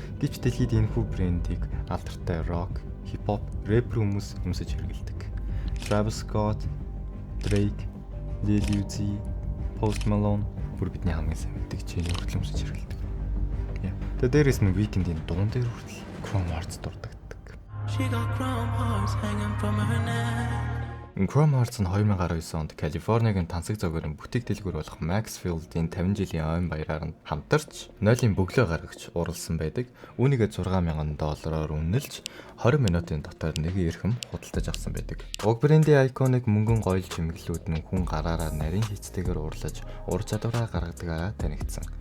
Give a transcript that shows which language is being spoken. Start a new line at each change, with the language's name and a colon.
Mongolian: Гэвч дэлхийд энэхүү брендийг алдартай рок, хип-хоп, рэпер хүмүүс өмсөж хэрэглэдэг. Travis Scott, Drake, Lil Uzi, Post Malone бүр бидний хамгийн сайн мэддэг чиний хүртэл өмсөж хэрэглэдэг. Тэгээд дээрээс нь Weeknd-ийн дуун дээр хүртэл Chrome Hearts дурддаг.
English: She got Chrome Hearts hanging from her neck.
Mongolian: Chrome Hearts нь 2019 онд Калифорнигийн тансаг зөөгөрийн бүтээх дэлгүүр болох Maxfield-ийн 50 жилийн ойн баяраар нь хамтарч нойлын бөглөө гаргаж уралсан байдаг. Үүнийгээ $6,000-оор үнэлж 20 минутын дотор нэг эрхэм худалдаж авсан байдаг. Уг брендийн iconic мөнгөн гоёл чимэглэлүүд нь хүн гараараа нарийн хийцтэйгээр урлаж ур чадвараа гаргадагаараа танигдсан.